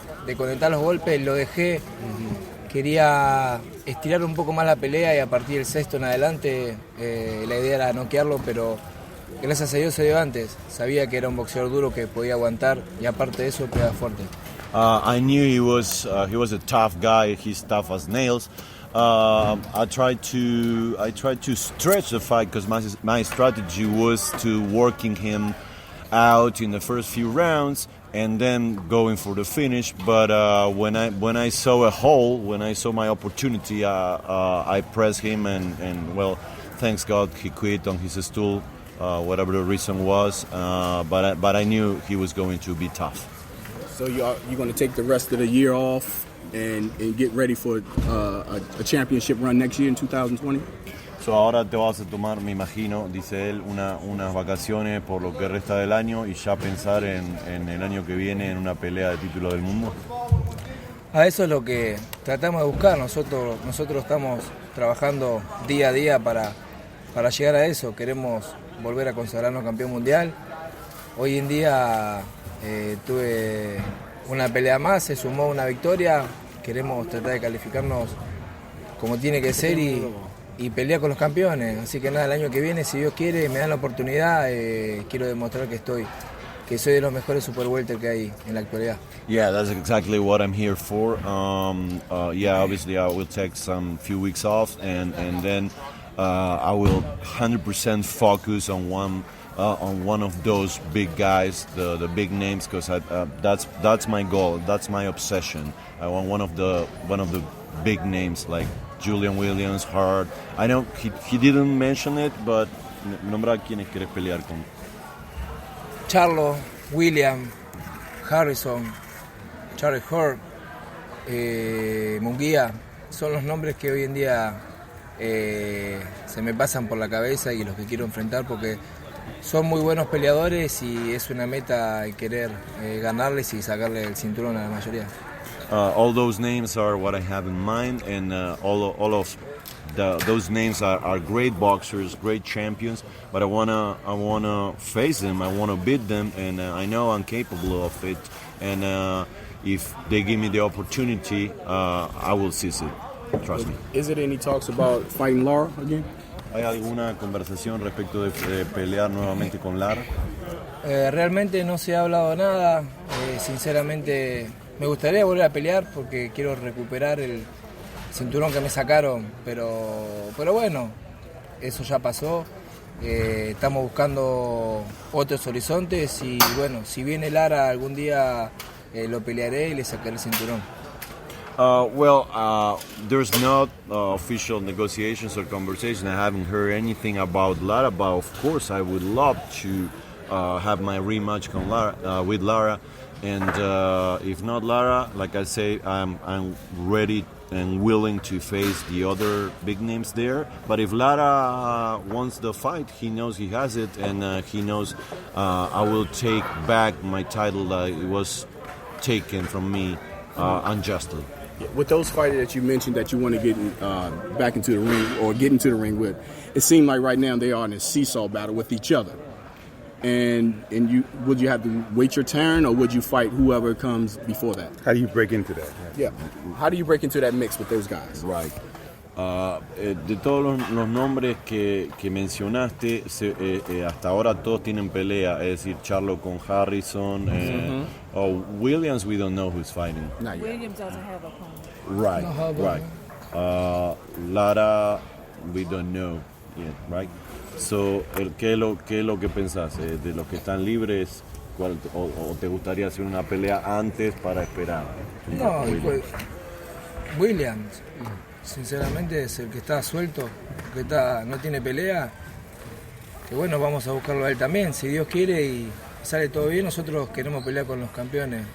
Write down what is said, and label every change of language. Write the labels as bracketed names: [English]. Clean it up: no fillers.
[Spanish] de conectar los golpes, lo dejé. Quería estirar un poco más la pelea y a partir del sexto en adelante la idea era noquearlo, pero gracias a Dios se dio antes. Sabía que era un boxeador duro que podía aguantar y aparte de eso pegaba fuerte. [English] I knew he was a tough guy. He's tough as nails. I tried to stretch the fight because my strategy was to working him out in the first few rounds and then going for the finish. But when I saw a hole, when I saw my opportunity, I pressed him and well, thanks God he quit on his stool, whatever the reason was. But I knew he was going to be tough. So you're going to take the rest of the year off and get ready for a championship run next year in 2020? [Spanish] So ahora te vas a tomar, me imagino, dice él, unas vacaciones por lo que resta del año y ya pensar en el año que viene en una pelea de título del mundo. A eso es lo que tratamos de buscar. Nosotros estamos trabajando día a día para llegar a eso. Queremos volver a consagrarnos campeón mundial. Hoy en día tuve una pelea más, se sumó una victoria. Queremos tratar de calificarnos como tiene que ser y pelear con los campeones. Así que nada, el año que viene, si Dios quiere, me dan la oportunidad, quiero demostrar que soy de los mejores super welter que hay en la actualidad. [English] Yeah, that's exactly what I'm here for. Yeah, obviously I will take some few weeks off and then I will 100% focus on one of those big guys, the big names, because that's my goal, that's my obsession. I want one of the big names like Julian Williams, Hart. I know he didn't mention it, but [Spanish] nombra a quienes querés pelear con. Charlo, William, Harrison, Charlie Hurt, Munguía, son los nombres que hoy en día se me pasan por la cabeza y los que quiero enfrentar porque son muy buenos peleadores y es una meta querer ganarles y sacarle el cinturón a la mayoría. [English] All those names are what I have in mind, and all of those names are great boxers, great champions. But I wanna face them, I wanna beat them, and I know I'm capable of it. And if they give me the opportunity, I will seize it. Trust me. Is it any talks about fighting Lara again? [Spanish] ¿Hay alguna conversación respecto de pelear nuevamente con Lara? Realmente no se ha hablado nada. Sinceramente me gustaría volver a pelear porque quiero recuperar el cinturón que me sacaron, pero bueno, eso ya pasó. Estamos buscando otros horizontes y bueno, si viene Lara algún día lo pelearé y le sacaré el cinturón. [English] There's not official negotiations or conversation. I haven't heard anything about Lara, but of course I would love to have my rematch with Lara. And if not Lara, like I say, I'm ready and willing to face the other big names there. But if Lara wants the fight, he knows he has it, and he knows I will take back my title that it was taken from me unjustly. With those fighters that you mentioned that you want to get back into the ring or get into the ring with, it seemed like right now they are in a seesaw battle with each other. And would you have to wait your turn or would you fight whoever comes before that? How do you break into that? Yeah. How do you break into that mix with those guys? Right. [Spanish] De todos los nombres que mencionaste, hasta ahora todos tienen pelea, es decir, Charlo con Harrison, Williams, [English] we don't know who's fighting. Williams doesn't have a opponent. Right, right. Lara, we don't know yet, right? [Spanish] So, ¿qué es lo que pensás? ¿De los que están libres? O te gustaría hacer una pelea antes para esperar? No, Williams, sinceramente es el que está suelto, que no tiene pelea. Que bueno, vamos a buscarlo a él también, si Dios quiere y sale todo bien, nosotros queremos pelear con los campeones.